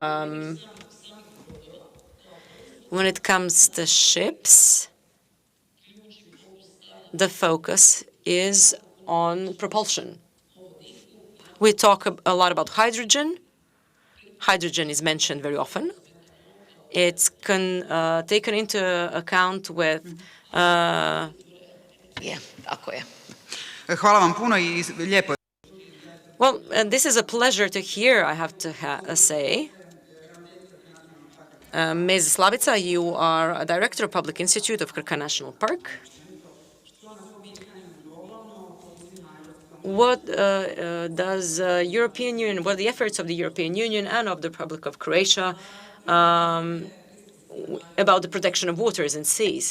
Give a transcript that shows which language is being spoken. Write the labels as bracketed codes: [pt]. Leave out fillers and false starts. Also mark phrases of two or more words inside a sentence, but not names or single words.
[en] When it comes to ships, the focus is on propulsion. We talk a lot about hydrogen. Hydrogen is mentioned very often. It's taken into account with [hr] Hvala vam puno I lijepo. [en] Well, this is a pleasure to hear, I have to say. Ms. Slavica, you are a director of Public Institute of Krka National Park. What does European Union, what are the efforts of the European Union and of the Republic of Croatia about the protection of waters and seas?